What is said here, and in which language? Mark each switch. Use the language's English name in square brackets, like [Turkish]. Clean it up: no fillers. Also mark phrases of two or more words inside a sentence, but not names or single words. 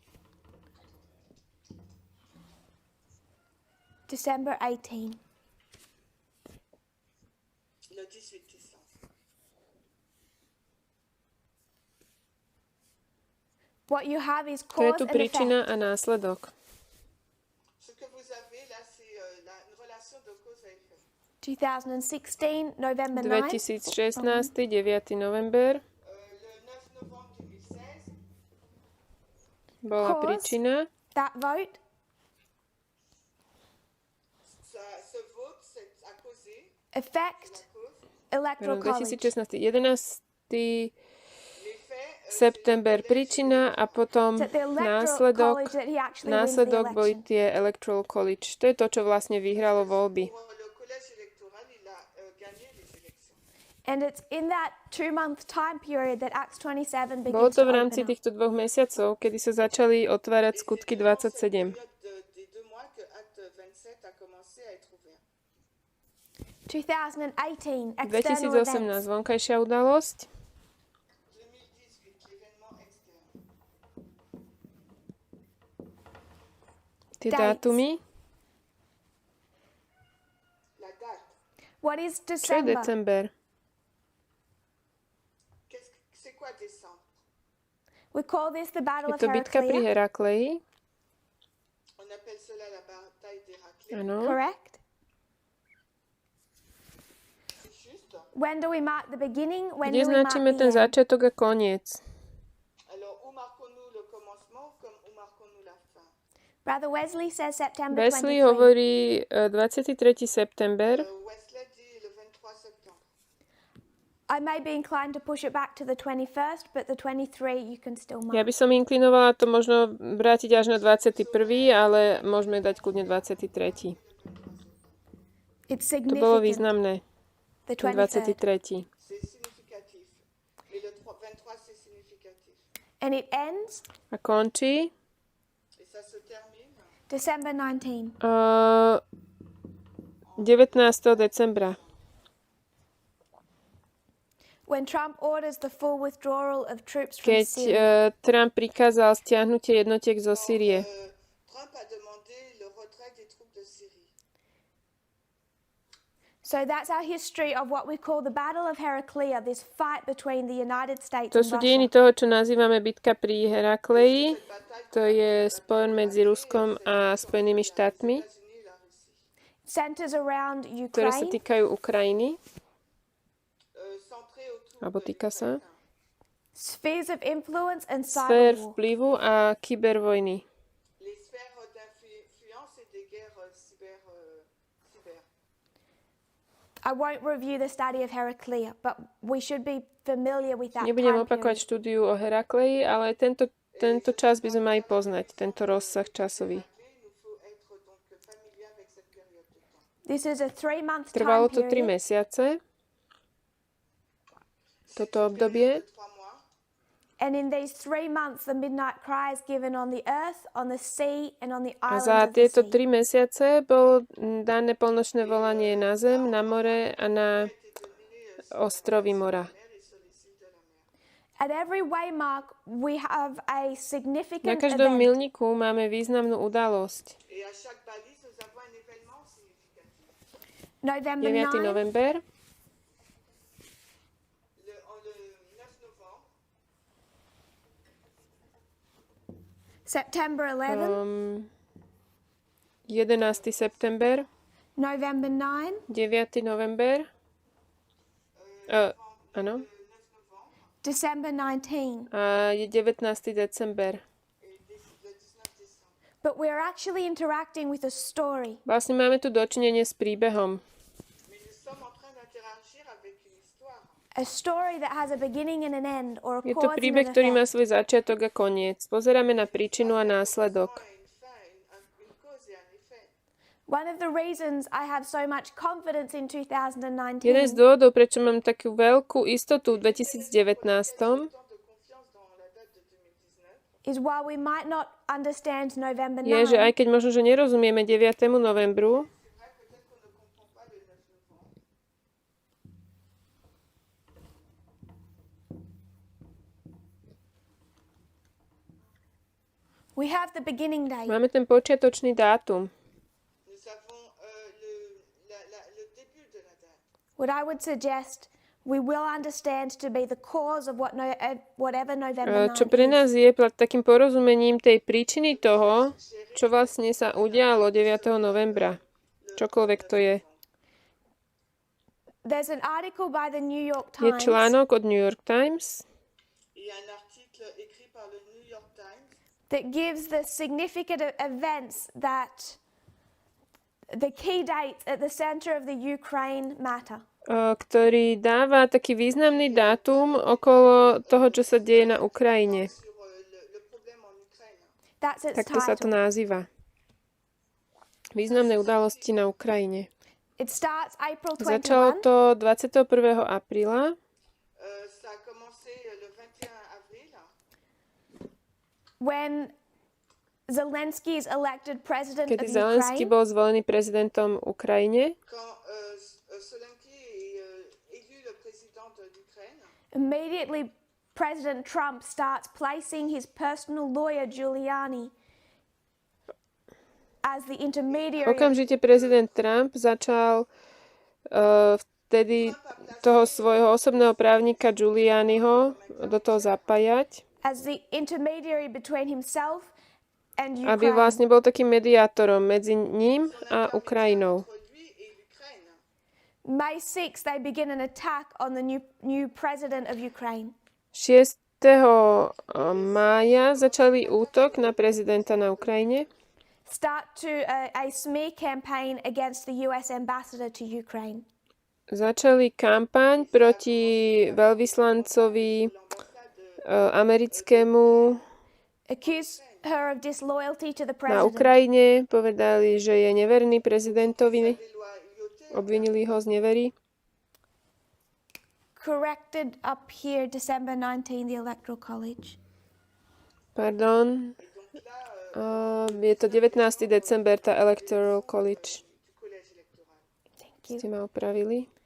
[English] December 18. [French] Le 18 décembre. [English] What you have is [Slovak] To je [English] cause [Slovak] tu [English] and [Slovak] príčina [English] effect. [Slovak] a následok. [French] Ce que vous avez là, c'est une relation de cause à effet. [English] 2016, November 9. [Slovak] 2016, 9. november. [French] Le 9 novembre 2016, [Slovak] Bola [English] Cause. [Slovak] príčina. [English] That vote. [French] ce vote a causé [English] Effect. [French] la cause. [English] Electoral College. [Slovak] 2016, 11. [French] L'effet, [Slovak] september príčina a potom [English] It's at the Electoral [Slovak] následok. [English] College that he actually wins the [Slovak] Následok boli [English] election. [Slovak] tie Electoral College. To je to, čo vlastne vyhralo voľby. [French] pour le collège électoral, il a gagné les élections. [English] And it's in that 2-month time period that Acts 27 [Slovak] Bolo [English] begins to [Slovak] to v rámci [English] open up. [Slovak] týchto 2 mesiacov, kedy sa začali otvárať skutky 27. [French] Des 2 mois que Acte 27 a commencé à être ouvert. [English] 2018, external 2018, events. [Slovak] vonkajšia udalosť. [French] 2018, l'événement externe. [Slovak] Tie [English] Dates. [Slovak] dátumy. [French] La date. [English] What is [Slovak] Čo je [English] December? [Slovak] december? [French] C'est quoi décembre? [English] We call this the Battle [Slovak] Je [English] of [Slovak] to bitka pri [English] Heraclea. [Slovak] Herakleji. [French] On appelle cela la bataille d'Héraclée. [Slovak] Áno. [English] Correct? [French] C'est juste. [English] When do we mark the beginning? When [Slovak] Kde [English] do we mark [Slovak] značíme [English] the [Slovak] ten [English] end? [Slovak] začiatok a koniec? [French] Alors, où marquons-nous le commencement comme où marquons-nous la fin? [English] Brother Wesley says September [Slovak] Wesley 23. hovorí 23. september. [French] Wesley dit le 23 septembre. [English] I may be inclined to push it back to the 21st, but the 23 you can still [Slovak] Ja [English] mark. [Slovak] by som inklinovala to možno vrátiť až na 21., ale môžeme dať kľudne 23. [English] It's [Slovak] To bolo [English] significant. [Slovak] významné. [English] The [Slovak] Ten [English] 23rd. [Slovak] 23. [French] C'est significatif. Mais le 23, c'est significatif. [English] And it ends [Slovak] A končí [French] Et ça se termine [English] December 19. [Slovak] 19. decembra. [English] When Trump orders the full withdrawal of troops from [Slovak] Keď [English] Syria. [Slovak] Trump prikázal stiahnutie jednotiek zo Sýrie. [French] Trump a demandé le retrait des troupes de Syrie. [English] So that's our history of what we call the Battle of Heraclea, this fight between the United States [Slovak] To [English] and [Slovak] sú dejiny [English] Russia. [Slovak] toho, čo nazývame bitka pri Herakleji. To je spor medzi Ruskom a Spojenými štátmi, [French] États-Unis et la Russie. [English] Centers around [Slovak] ktoré sa [English] Ukraine, [Slovak] týkajú Ukrajiny, [French] Centré autour [Slovak] alebo [French] de [Slovak] týka sa [French] l'Ukraine. [English] spheres of influence and [Slovak] sfér [English] cyber war. [Slovak] vplyvu a kybervojny. [French] Les sphères d'influence et des guerres cyber. [English] I won't review the study of Heraclea, but we should be familiar with that [Slovak] Nebudem [English] time [Slovak] opakovať [English] period. [Slovak] štúdiu o Herakleji, ale tento čas by sme mali poznať, tento rozsah časový. [French] Il nous faut être donc familier avec cette période de temps. [English] This is a 3-month [Slovak] Trvalo [English] time [Slovak] to 3 [English] period, [Slovak] mesiace, toto obdobie. [French] 3 mois. [English] and in these 3 months the midnight cry is given on the earth, on the sea, and on the [Slovak] A [English] islands [Slovak] za [English] of the [Slovak] tieto [English] sea. [Slovak] 3 mesiace bolo dané polnočné volanie na zem, na more a na ostrovy mora. [English] At every waymark we have a [Slovak] Na [English] significant [Slovak] každom [English] event. [Slovak] milníku máme významnú udalosť. [French] Et à chaque balise, nous avons un événement significatif. [English] November 9. [Slovak] 9, november, [French] Le 9 novembre, [English] September 11, [Slovak] 11. september, [English] November 9, [Slovak] 9. november, áno, [French] 9 novembre [English] December 19. [Slovak] a je 19. december. [French] et le 19 décembre. [English] But we're actually interacting with a story. [Slovak] Vlastne máme tu dočinenie s príbehom. [French] Mais nous sommes en train d'interagir avec une histoire. [English] A story that has a beginning and an end, or a [Slovak] Je to [English] cause and [Slovak] príbeh, [English] an [Slovak] ktorý má [English] effect. [Slovak] svoj začiatok a koniec. Pozeráme na príčinu a následok. [French] Une fin, une cause et un effet. [English] One of the reasons I have so much confidence in [Slovak] Jeden z [English] 2019 [Slovak] dôvodov, prečo mám takú veľkú istotu v 2019, [French] Tant de confiance dans la date de 2019. [English] is while we might not understand November [Slovak] je, že [English] 9, [Slovak] aj keď možno, že nerozumieme 9. novembru, [French] C'est vrai, peut-être qu'on ne comprend pas le 9 novembre. [English] we have the beginning date. [Slovak] máme ten počiatočný dátum. [French] Nous avons le début de la date. [English] What I would suggest we will understand to be the cause of whatever November 9 [Slovak] Čo pre [English] is. [Slovak] nás je takým porozumením tej príčiny toho, čo vlastne sa udialo 9. novembra. Čokoľvek to je. [English] There's an article by the New York [Slovak] Je [English] Times [Slovak] článok od New York Times, [French] Il y a un article écrit par le New York Times [English] that gives the significant events that the key dates at the center of the Ukraine matter. [Slovak] ktorý dáva taký významný dátum okolo toho, čo sa deje na Ukrajine. [French] sur le problème en Ukraine. [English] That's its [Slovak] Takto sa to [English] title. [Slovak] nazýva. Významné udalosti na Ukrajine. [English] It starts April [Slovak] Začalo [English] 21 [Slovak] to 21. apríla, [French] Ça a commencé le 21 avril, [English] when Zelensky is elected president [Slovak] kedy [English] of [Slovak] Zelenský [English] Ukraine. [Slovak] bol zvolený prezidentom Ukrajine. [French] quand Zelensky est élu le président de l'Ukraine. [English] Immediately, President Trump starts placing his personal lawyer Giuliani as the intermediary. [Slovak] Okamžite prezident Trump začal vtedy toho svojho osobného právnika Giulianiho do toho zapájať, [English] As the intermediary between himself and [Slovak] aby [English] Ukraine. [Slovak] vlastne bol takým mediátorom medzi ním a Ukrajinou. [French] Entre lui et l'Ukraine. [English] May 6th, they begin an attack on the new president of Ukraine. [Slovak] 6. mája začali útok na prezidenta na Ukrajine. [English] Start to a smear campaign against the US ambassador to Ukraine. [Slovak] Začali kampaň proti veľvyslancovi americkému [English] Accuse her of disloyalty to the [Slovak] na [English] president. [Slovak] Ukrajine. Povedali, že je neverný prezidentovi. Obvinili ho z nevery. [English] Corrected up here December 19, the Electoral College. [Slovak] Pardon. Je to 19. december, tá Electoral College. [English] Thank you. [Slovak] Ste ma opravili.